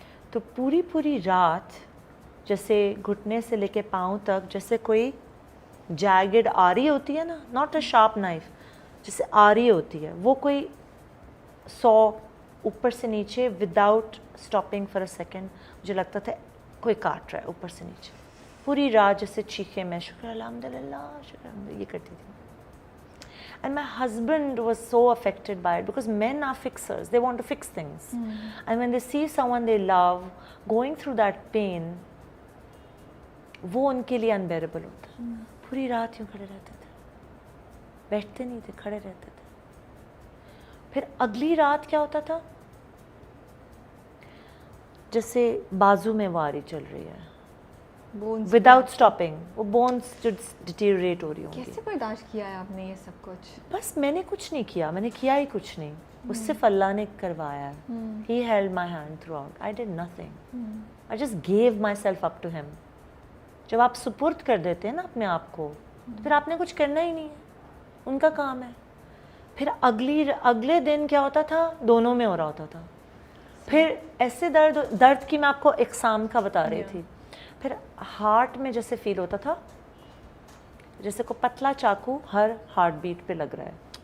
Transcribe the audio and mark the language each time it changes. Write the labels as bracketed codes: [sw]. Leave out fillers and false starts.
[ur] تو پوری رات جیسے گھٹنے سے لے کے پاؤں تک جیسے کوئی جیگڈ آری ہوتی ہے نا, [en] not a sharp knife, [ur] جیسے آری ہوتی ہے, وہ کوئی 100 اوپر سے نیچے [en] without stopping for a second [ur] مجھے لگتا تھا کوئی کاٹ رہا ہے اوپر سے نیچے. پوری رات جیسے چیخے میں شکر الحمد للہ شکر الحمد للہ یہ کرتی تھی. [en] And my husband was so affected by it because men are fixers. They want to fix things. And when they see someone they love going through that pain, [ur] وہ ان کے لیے [en] unbearable [ur] ہوتا. پوری رات یوں کھڑے رہتے تھے, بیٹھتے نہیں تھے, کھڑے رہتے تھے. پھر اگلی رات کیا ہوتا تھا, جیسے بازو میں واری چل رہی ہے [en] without stopping, [ur] وہ بونس جو ڈیٹیریٹ ہو رہی ہوں گی. کیسے برداشت کیا ہے آپ نے یہ سب کچھ؟ بس میں نے کچھ نہیں کیا, میں نے کیا ہی کچھ نہیں, وہ صرف اللہ نے کروایا. [en] He held my hand throughout. I did nothing. I just gave myself up to him. [ur] جب آپ سپرد کر دیتے ہیں نا اپنے آپ کو, پھر آپ نے کچھ کرنا ہی نہیں ہے, ان کا کام ہے. پھر اگلے دن کیا ہوتا تھا, دونوں میں ہو رہا ہوتا تھا. پھر ایسے درد کی میں آپ کو اقسام کا بتا رہی تھی. پھر ہارٹ میں جیسے فیل ہوتا تھا جیسے کو پتلا چاقو ہر ہارٹ بیٹ پہ لگ رہا ہے.